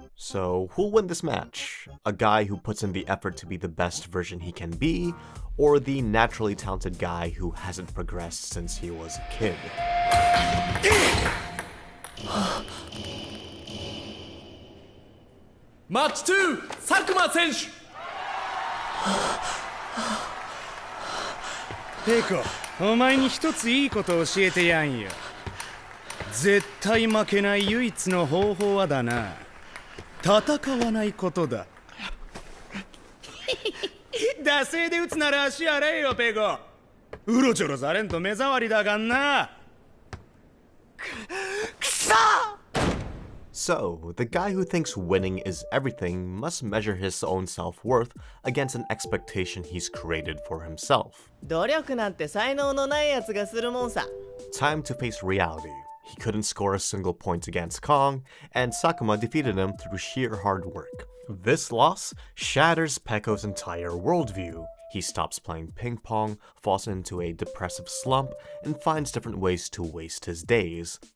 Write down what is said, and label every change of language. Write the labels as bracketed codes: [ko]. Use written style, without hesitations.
[en] So, who'll win this match? A guy who puts in the effort to be the best version he can be, or the naturally talented guy who hasn't progressed since he was a kid? Match 2, Sakuma 選手。 [ja] ペコ、お前に一ついいことを教えてやんよ。絶対負けない唯一の方法はだな、戦わないことだ。惰性で打つなら足洗えよ、ペコ。うろちょろされんと目障りだがんな。くそ [en] So, the guy who thinks winning is everything must measure his own self-worth against an expectation he's created for himself. [ja] 努力なんて才能のないやつがするもんさ。 [en] Time to face reality. He couldn't score a single point against Kong, and Sakuma defeated him through sheer hard work. This loss shatters Peko's entire worldview. He stops playing ping pong, falls into a depressive slump, and finds different ways to waste his days.